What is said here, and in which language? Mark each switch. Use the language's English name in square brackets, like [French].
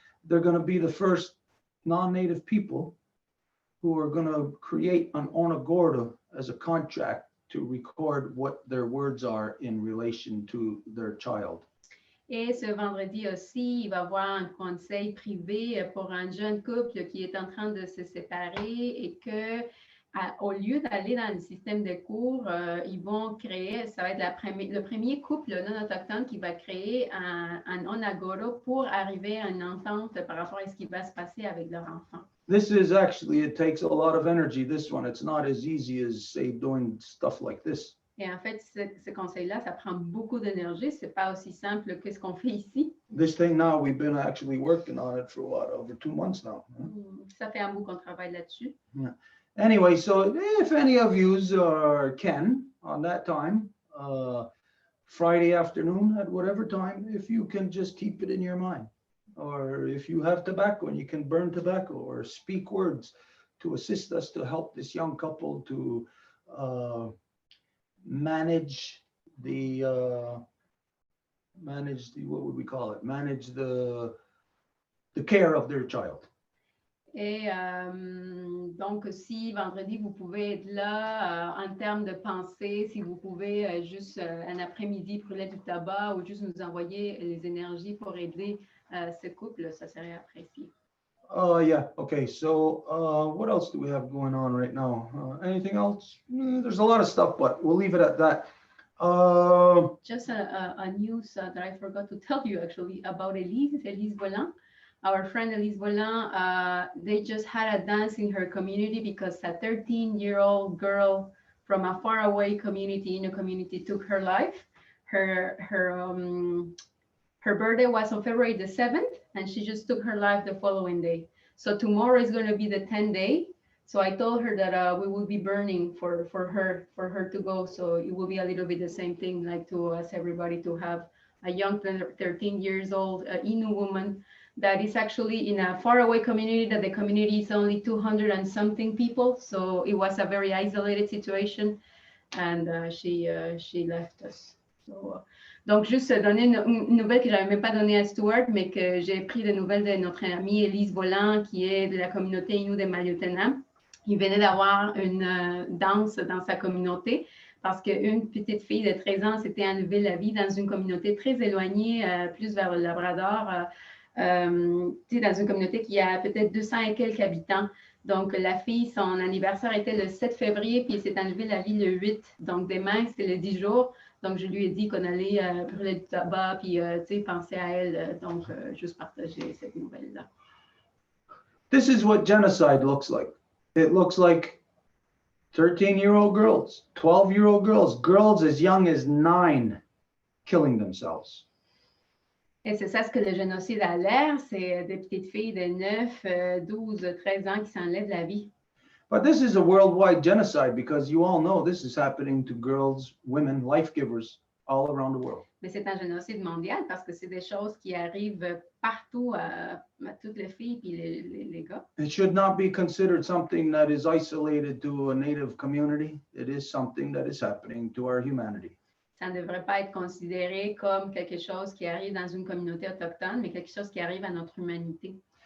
[English] They're going to be the first non-native people who are going to create an onagorda as a contract to record what their words are in relation to their child. [French] Et ce vendredi aussi, il va y avoir un conseil privé pour un jeune couple qui est en train de se séparer, et que, au lieu d'aller dans le système de cours, ils vont créer, ça va être le premier couple non autochtone qui va créer un onagoro pour arriver à une entente par rapport à ce qui va se passer avec leur enfant. [English] This is actually, it takes a lot of energy, this one. It's not as easy as, say, doing stuff like this. [French] Et en fait, ce conseil-là, ça prend beaucoup d'énergie. C'est pas aussi simple que ce qu'on fait ici. [English] This thing now, we've been actually working on it for over 2 months now. [French] Ça fait un bout qu'on travaille là-dessus. [English] Yeah. Anyway, so if any of you can, on that time, Friday afternoon at whatever time, if you can just keep it in your mind. Or if you have tobacco and you can burn tobacco or speak words to assist us to help this young couple to manage the what would we call it? Manage the care of their child. [French] Et donc, si vendredi, vous pouvez être là en termes de pensée, si vous pouvez juste un après-midi brûler du tabac ou juste nous envoyer les énergies pour aider ce couple, ça serait apprécié. [English] Yeah, okay, so what else do we have going on right now? Anything else? There's a lot of stuff, but we'll leave it at that. Just a news that I forgot to tell you actually about Elise Volant. Our friend Elise Volant, they just had a dance in her community because a 13-year-old girl from a faraway community in a community took her life. Her birthday was on February the 7th, and she just took her life the following day. So tomorrow is going to be the 10th day. So I told her that we will be burning for her to go. So it will be a little bit the same thing, like to ask everybody to have a young 13 years old Innu woman that is actually in a faraway community, that the community is only 200 and something people. So it was a very isolated situation, and she left us. [French] So, donc, juste donner une nouvelle que je n'avais même pas donnée à Stuart, mais que j'ai pris de nouvelles de notre amie Elise Volant, qui est de la communauté Innu de Maliotenam. Il venait d'avoir une danse dans sa communauté parce qu'une petite fille de 13 ans s'était enlevée la vie dans une communauté très éloignée, plus vers le Labrador, dans une communauté qui a peut-être 200 et quelques habitants. Donc, la fille, son anniversaire était le 7 février, puis elle s'est enlevée la vie le 8. Donc, demain, c'était le 10 jours. Donc, je lui ai dit qu'on allait brûler du tabac, puis penser à elle. Donc, juste partager cette nouvelle-là. [English] This is what genocide looks like. It looks like 13-year-old girls, 12-year-old girls, girls as young as 9 killing themselves. [French] Et c'est ça ce que le génocide a l'air, c'est des petites filles de 9, 12, 13 ans qui s'enlèvent la vie. [English] But this is a worldwide genocide because you all know this is happening to girls, women, life givers all around the world. [French] Mais c'est un génocide mondial parce que c'est des choses qui arrivent partout à toutes les filles et les gars. [English] It should not be considered something that is isolated to a native community. It is something that is happening to our humanity. [French] Ça ne devrait pas être considéré comme quelque chose qui arrive dans une communauté autochtone, mais quelque chose qui arrive à notre humanité.